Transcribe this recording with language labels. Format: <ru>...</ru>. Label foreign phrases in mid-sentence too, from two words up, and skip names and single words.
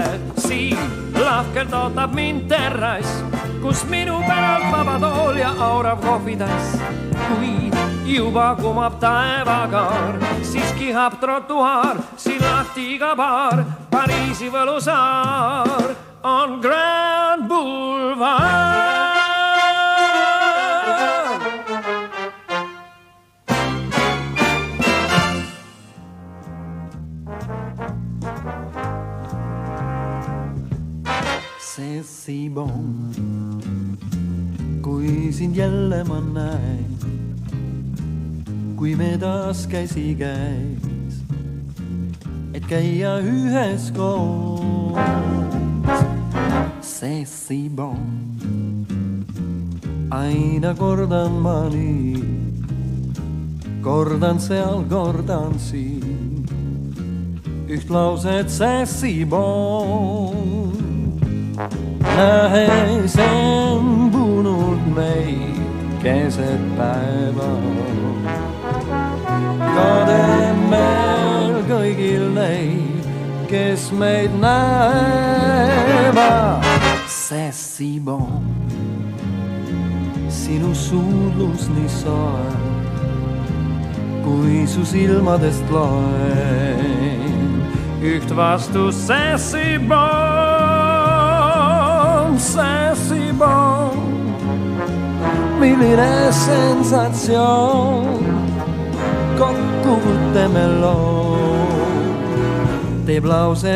<et>Siin lahkelt ootab mind terrass, kus minu päralt vaba tool ja aurav kohvitass. Kui juba kumab taevakaar, siis kihab trotuaar, siin lahti iga baar. Pariisi võlusaar on Grand Boulevard.</et> <fr>C'est si bon,</fr> <et>kui sind jälle ma näen, kui me taas käsi käis, et käia ühes koos.</et> <fr>C'est si bon,</fr> <et>aina kordan ma nii, kordan seal, kordan siin, üht lauset,</et> <fr>c'est si bon.</fr> <et>Nähes embunud meid keset päeva, kade meil kõigil neid, kes meid näevad.</et> <fr>C'est si bon,</fr> <et>sinu suudlus nii soe, kui su silmadest loen üht vastus.</et> <fr>C'est si bon, c'est si bon,</fr> <et>milline sensatsioon, kokkuvõtte meloon teeb lause.</et>